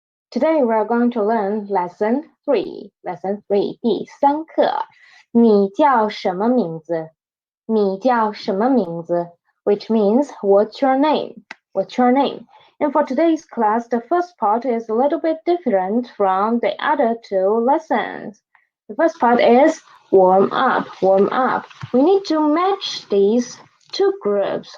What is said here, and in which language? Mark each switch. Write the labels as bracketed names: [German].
[English] Today we are going to learn lesson 3. Lesson 3 [Chinese] 第三课你叫什么名字？你叫什么名字 [English] which means what's your name? What's your name? And for today's class, the first part is a little bit different from the other two lessons. The first part is warm up, warm up. We need to match these two groups.